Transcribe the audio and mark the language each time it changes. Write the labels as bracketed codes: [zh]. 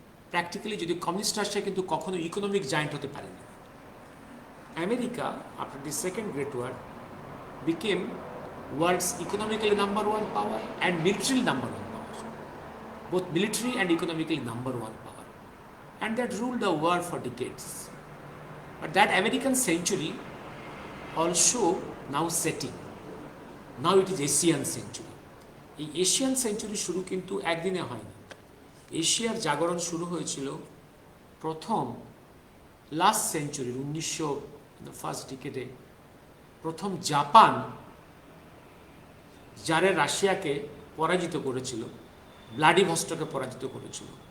[bn] Practically যদি communist Russia কিন্তু কখনো ইকোনমিক জায়েন্ট হতে পারেনি। [en] America after the second great war became world's economically number 1 power and military number 1 power, both military and economically number 1 power, and that ruled the world for decades. But that American century also now setting. Now it is Asian century. [bn] এই Asian century শুরু কিন্তু একদিনে হয়নি। এশিয়ার জাগরণ শুরু হয়েছিল প্রথম লাস্ট সেঞ্চুরির 1900 ফার্স্ট ডিকেডে। প্রথম জাপান যারা রাশিয়াকে পরাজিত করেছিল, ভ্লাদিভস্টকে পরাজিত করেছিল।